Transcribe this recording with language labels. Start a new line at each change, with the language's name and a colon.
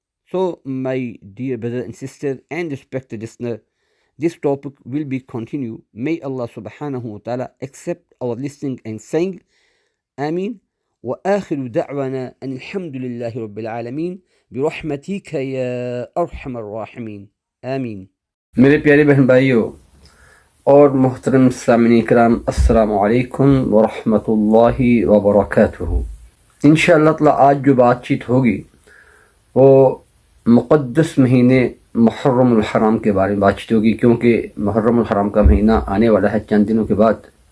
English: So, my dear brother and sister and respected listener, this topic will be continued. May Allah subhanahu wa ta'ala accept our listening and saying, Ameen.
Arabic: وآخر دعوانا أن الحمد لله رب العالمين برحمتك يا أرحم الراحمين آمین.
Urdu: میرے پیارے بہن بھائیو اور محترم سامعین کرام، السلام علیکم ورحمۃ اللہ وبرکاتہ. انشاءاللہ تعالی آج جو بات چیت ہوگی وہ مقدس مہینے محرم الحرام کے بارے میں بات چیت ہوگی، کیونکہ محرم الحرام کا مہینہ آنے والا ہے چند دنوں کے بعد.